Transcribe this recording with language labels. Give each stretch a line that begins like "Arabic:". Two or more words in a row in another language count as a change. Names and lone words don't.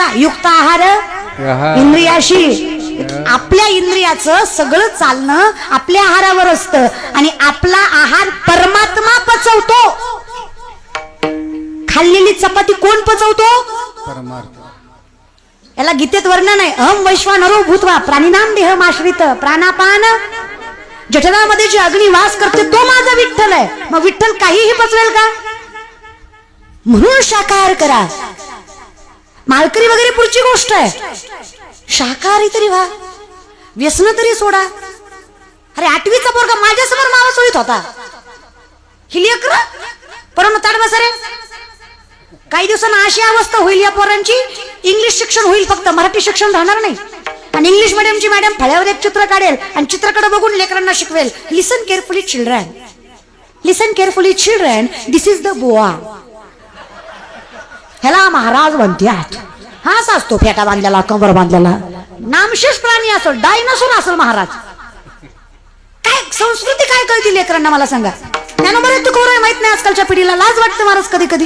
Marathi: युक्त आहार इंद्रियाशी. आपल्या इंद्रियाचं सगळं चालणं आपल्या आहारावर असतं. आणि आपला आहार परमात्मा पचवतो. खाल्लेली चपाती कोण पचवतो? परमार्थ. याला गीतेत वर्णन आहे.
Sanskrit: अहम वैश्वानरो भूत्वा प्राणिनाम देहमाश्रित प्राणापान
Marathi: जठरामध्ये जी अग्नी वास करते तो माझा विठ्ठल आहे. मग विठ्ठल काहीही पचवेल का? म्हणून शाकाहार करा. मालकरी वगैरे पुढची गोष्ट आहे. शाकाहारी तरी व्हा, व्यसन तरी सोडा. अरे 8वीचा पोरगा माझ्यासमोर नाव सोडीत होता. ही लेकर परम ताड बसा रे. काही दिवसांना अशी अवस्था होईल या पोरांची, इंग्लिश शिक्षण होईल फक्त, मराठी शिक्षण राहणार नाही. आणि इंग्लिश मिडियमची मॅडम फळ्यावर एक चित्र काढेल आणि चित्राकडे बघून लेकरांना शिकवेल.
English: listen carefully children, listen carefully children, this is the boa.
Marathi: ह्याला महाराज म्हणतात. हा असा असतो फेटा बांधलेला, कमर बांधलेला, नामशेष प्राणी असो, डायनासोर असेल महाराज. काय संस्कृती काय कळती लेकरांना मला सांगा. त्यानं बरं तू कोण माहित नाही आजकालच्या पिढीला. लाज वाटते महाराज कधी कधी.